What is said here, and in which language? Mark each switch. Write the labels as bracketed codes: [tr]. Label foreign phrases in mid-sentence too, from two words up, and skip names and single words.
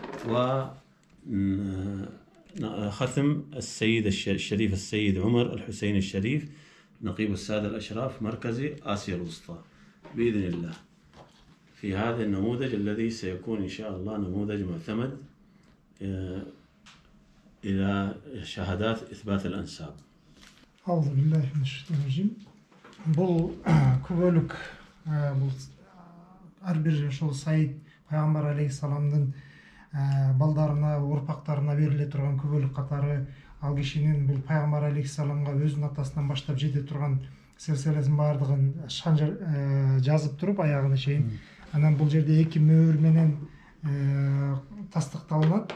[ar] وختم السيد الشريف السيد عمر الحسين الشريف نقيب السادة الأشراف مركزي آسيا الوسطى بإذن الله في هذا النموذج الذي سيكون إن شاء الله نموذج معتمد إلى شهادات إثبات الأنساب. أعوذ بالله من الشيطان الرجيم. [ky] Бұл күбөлүк ар бир ошол Саид пайгамбар алейхисаламдын балдарына, урпактарына бериле турган күбөлүк катары ал кишинин бул пайгамбар алейхисаламга өзүнүн атасынан баштап жете турган силсилесин баардыгын жазып туруп аягына чейин анан бул жерде 2 мөөр менен тастыкталынат.